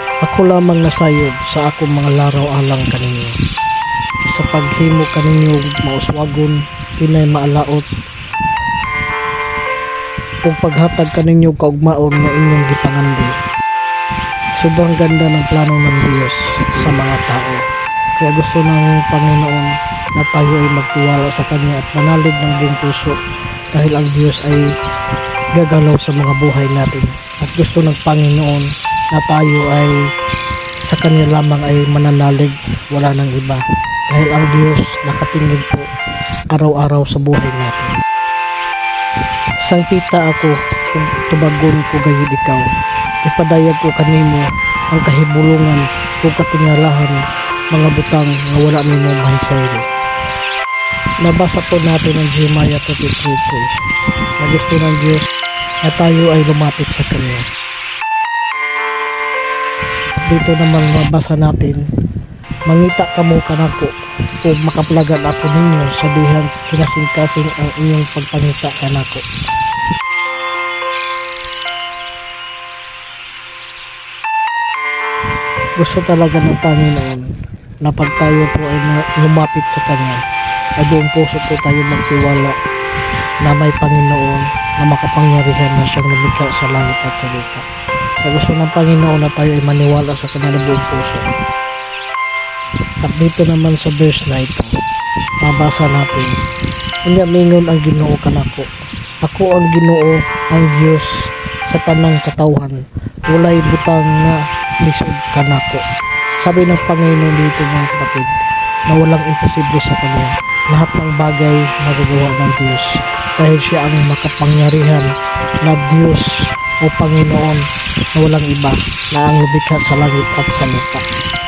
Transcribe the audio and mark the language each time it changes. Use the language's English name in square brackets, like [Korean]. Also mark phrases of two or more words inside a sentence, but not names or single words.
[Cebuano] Ako lamang nasayod sa akong mga laraw alang kaninyo. Sa paghimo kaninyo mauswagon, inay maalaot, ug paghatag kaninyo kaugmaon nga inyong gipangandoy. [Filipino] Sobrang ganda ng plano ng Diyos sa mga tao. Kaya gusto ng Panginoon na tayo ay magtiwala sa Kanya at manalig ng buong puso dahil ang Diyos ay gagalaw sa mga buhay natin. At gusto ng Panginoon na tayo ay sa Kanya lamang ay mananalig, wala nang iba. Dahil ang Diyos nakatingin po araw-araw sa buhay natin. [Cebuano] Sangkita ako kung tubagon ko gayud ikaw. Ipadayag ko kanimo ang kahibulungan kung katingalahan mga butang nga wala nimo mahisayri. [Filipino] Nabasa po natin ang Jeremiah 33:3 na gusto ng Diyos na tayo ay lumapit sa Kanya. At dito naman mabasa natin, [Cebuano] mangita kamo kanako o makaplagan ako ninyo sa dihang kinasing-kasing ang inyong pagpangita kanako. [Filipino] Gusto talaga ng Panginoon na pag tayo po ay lumapit sa Kanya, ay buong puso po tayo magtiwala na may Panginoon na makapangyarihan na siyang lumikha sa langit at sa lupa. Kaya gusto ng Panginoon na tayo ay maniwala sa Kanya ng buong puso. At dito naman sa verse na ito, mabasa natin, [Cebuano] unya mingon ang Ginoo kanako, ako ang Ginoo, ang Diyos sa tanang katawhan, walay butang nga lisod kanako. [Filipino] Sabi ng Panginoon dito mga kapatid, na walang imposible sa Kanya. Lahat ng bagay magagawa ng Diyos dahil siya ang makapangyarihan na Diyos o Panginoon na walang iba na ang lumikha sa langit at sa lupa.